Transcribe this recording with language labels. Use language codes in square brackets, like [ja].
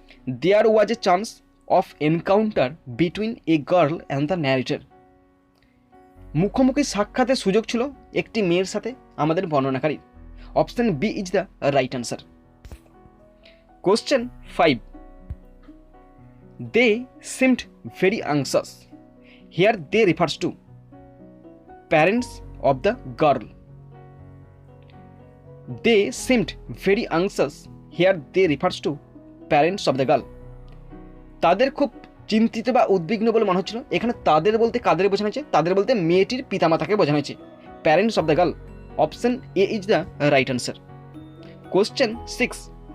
[en] There was a chance of encounter between a girl and the narrator. [bn] মুখোমুখি সাক্ষাতের সুযোগ ছিল একটি মেয়ের সাথে আমাদের বর্ণনাকারীর। [en] Option B is the right answer. Question 5। They seemed very anxious. Here they refers to parents of the girl. They seemed very anxious. Here they refers to parents of the girl. [bn] তাদের খুব চিন্তিত বা উদ্বিগ্ন বলে মনে হচ্ছিল। এখানে তাদের বলতে কাদের বোঝানো হয়েছে? তাদের বলতে মেয়েটির পিতামাতাকে বোঝানো হয়েছে। [en] Parents of the girl. Option A is the right answer. Question 6।